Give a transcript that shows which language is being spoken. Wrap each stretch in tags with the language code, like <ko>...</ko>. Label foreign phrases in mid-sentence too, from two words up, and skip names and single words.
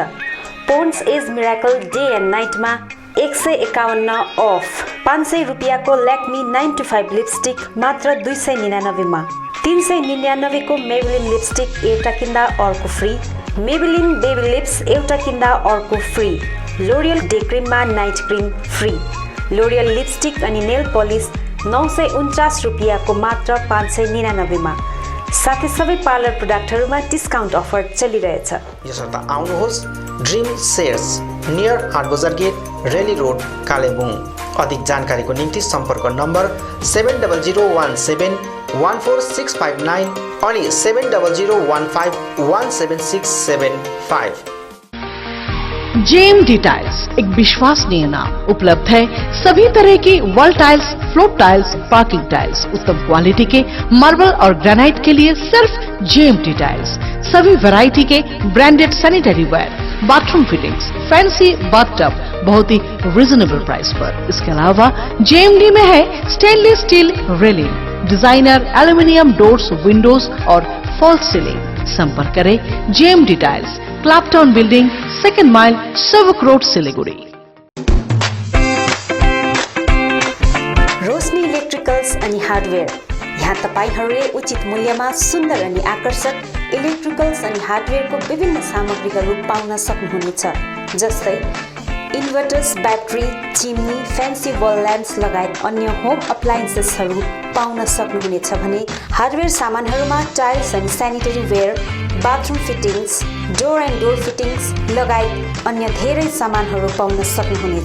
<ne>पोन्ड्स एज मिराकल डे एन्ड नाइटमा 151 अफ, 500 रुपियाँको ल्याक्मी 9 to 5 लिपस्टिक मात्र 299 मा, 399 को मेबेलिन लिपस्टिक एउटा किन्दा अर्को फ्री, मेबेलिन बेबी लिप्स एउटा किन्दा अर्को फ्री, लोरियल डे क्रिममा</ne> <en>night cream free,</en> <ne>लोरियल लिपस्टिक अनि</ne> <en>nail polish</en> <ne>949 रुपियाँको मात्र 599 मा, साथै सबै पार्लर प्रोडक्टहरूमा</ne> <en>discount offer</en> <ne>चलिरहेछ। यसर्थ आउनुहोस् ड्रिम सेयर्स नियर हाटबजार गेट, रेली रोड, कालेबुङ। अधिक जानकारीको निम्ति सम्पर्क नम्बर 7001714659 अनि 7001517675।</ne> <hi>JMD टाइल्स एक विश्वसनीय नाम, उपलब्ध है सभी तरह की</hi> <en>wall tiles, floor tiles, parking tiles,</en> <hi>उत्तम क्वालिटी के मार्बल और ग्रेनाइट के लिए सिर्फ JMD टाइल्स। सभी वैरायटी के</hi> <en>branded sanitary ware, bathroom fittings, fancy bathtub</en> <hi>बहुत ही</hi> <en>reasonable price</en> <hi>पर। इसके अलावा JMD में है</hi> <en>stainless steel railing, designer aluminium doors, windows</en> <hi>और</hi> <en>false ceiling.</en> <hi>संपर्क करें JMD टाइल्स, क्लैपटाउन बिल्डिंग, 2nd माइल, सेवक रोड, सिलीगुड़ी।</hi> <ne>रोशनी इलेक्ट्रिकल्स अनि हार्डवेयर, यहाँ तपाईहरूले उचित मूल्यमा सुन्दर अनि आकर्षक इलेक्ट्रिकल्स अनि हार्डवेयरको विभिन्न सामग्रीहरू पाउन सक्नुहुनेछ, जस्तै</ne> <en>inverters, battery, chimney, fancy wall lamps</en> <ne>लगायत अन्य होम अप्लायन्सेसहरू पाउन सक्नुहुनेछ भने हार्डवेयर सामानहरूमा टाइल्स अनि</ne> <en>sanitary ware, bathroom fittings, door and door fittings</en> <ne>लगायत अन्य धेरै सामानहरू पाउन सक्नुहुनेछ।</ne>